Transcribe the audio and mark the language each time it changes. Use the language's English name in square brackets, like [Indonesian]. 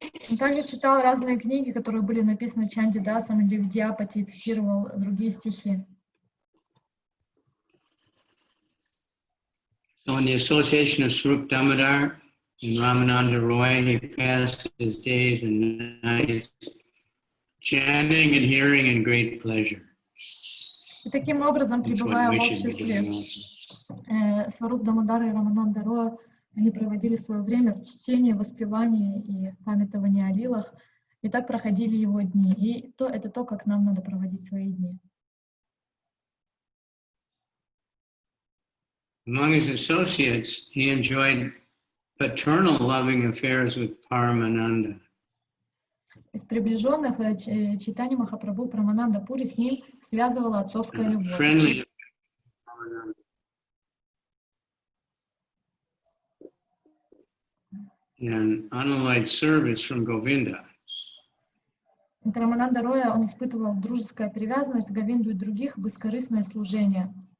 [Russian] Он также читал разные книги, которые были написаны Чандидасом или Видьяпати, и цитировал другие стихи. [English] So in the association of Swarup Damodar and Ramananda Roy, he passed his days and nights chanting and hearing in great pleasure. [Russian] И таким образом, пребывая в обществе Сваруб Дамодара и Рамананда Роя, они проводили свое время в чтении, воспевании и памятовании о лилах, и так проходили его дни. И это то, как нам надо проводить свои дни. [English] Among his associates, he enjoyed paternal loving affairs with Paramananda. [Russian] Из приближенных Чайтаньи Махапрабху Прамананда Пури с ним связывала отцовская любовь. [English] And unalloyed service from Govinda. [Russian] Рамананда Роя, он испытывал дружеская привязанность к Говинду и других, бескорыстное служение.